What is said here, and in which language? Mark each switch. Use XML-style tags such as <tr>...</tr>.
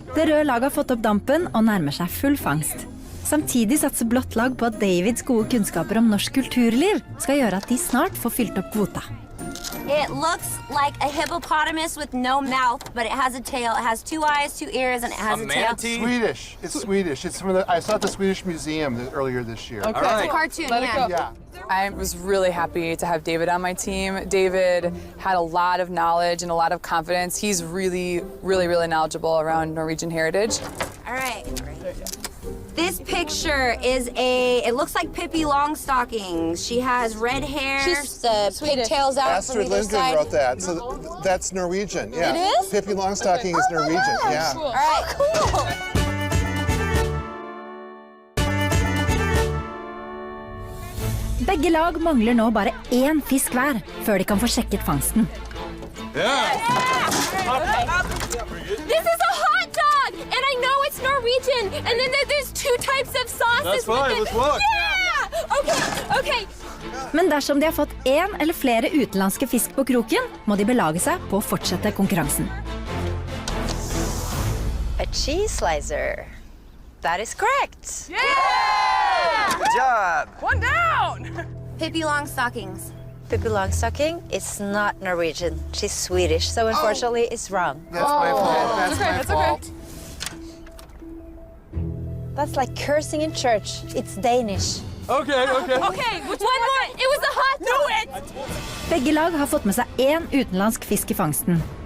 <no>Det røde laget har fått opp dampen og nærmer seg full fangst. Samtidig satser blått lag på at Davids gode kunnskaper om norsk kulturliv skal gjøre at de snart får fylt opp kvota.</no> <en>It looks like a hippopotamus with no mouth, but it has a tail. It has 2 eyes, 2 ears, and it has a tail. Swedish. It's Swedish. It's from I saw it at the Swedish Museum earlier this year. Okay. It's a cartoon, Yeah. I was really happy to have David on my team. David had a lot of knowledge and a lot of confidence. He's really knowledgeable around Norwegian heritage. All right. This picture is it looks like Pippi Longstockings. She has red hair. She's pigtails out Astrid from either Lindgren side. wrote that, so that's Norwegian. Yeah. It is? Pippi Longstocking is Norwegian. Yeah. All right, cool.</en> <no>Begge lag mangler nå bare 1 fisk hver, før de kan få sjekket fangsten.</no> <en>This is a hot dog! And I know it's Norwegian! And then there's 2 types of sauces. That's fine, let's look. Yeah! Okay.</en> <no>Men dersom de har fått 1 eller flere utenlandske fisk på kroken, må de belage seg på å fortsette konkurransen.</no> <en>A cheese slicer. That is correct. Yeah! Good job. One down! Pippi Longstockings. Pippi Longstocking is not Norwegian. She's Swedish, so unfortunately it's wrong. That's my fault. That's my fault. That's like cursing in church. It's Danish. Okay. Okay, one more. It was a hot dog.</en> <no>Begge lag har fått med seg 1 utenlandsk fisk i fangsten.</no>